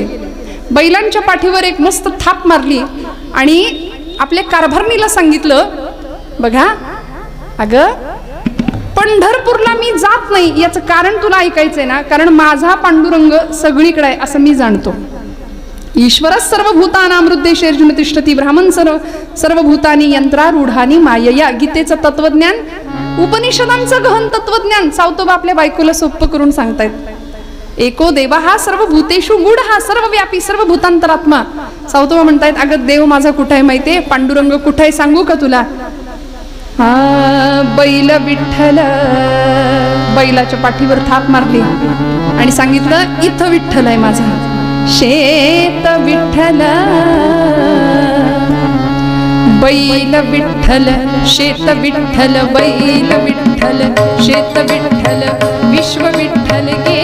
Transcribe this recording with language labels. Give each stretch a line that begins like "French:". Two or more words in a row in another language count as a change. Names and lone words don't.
Marathi: बैलांच्या पाठीवर एक मस्त थाप मारली आणि आपल्या कारभारणीला सांगितलं, बघा अगं पंढरपूरला मी जात नाही याचं कारण तुला ऐकायचंय ना, कारण माझा पांडुरंग सगळीकडे आहे असं मी जाणतो.
Sanskrit: ईश्वरच सर्वभूतानां हृदयेषु तिष्ठति, ब्राह्मण सर्वभूतानि यंत्रारूढानि मायया.
Marathi: गीतेचं तत्वज्ञान, उपनिषदांचं गहन तत्वज्ञान सावतोबा आपल्या बायकोला सोप्प करून सांगतायत.
Sanskrit: एको देवा हा सर्वभूतेषु गूढ, हा सर्वव्यापी सर्वभूतांतरात्मा.
Marathi: सावतोबा म्हणतायत, अगं देव माझा कुठे आहे माहितीये, पांडुरंग कुठे आहे सांगू का तुला? हा बैल विठ्ठल. बैलाच्या पाठीवर थाप मारली आणि सांगितलं, इथं विठ्ठल आहे माझा. शेत विठ्ठल, बैल विठ्ठल, शेत विठ्ठल, बैल विठ्ठल, शेत विठ्ठल, विश्व विठ्ठल गे.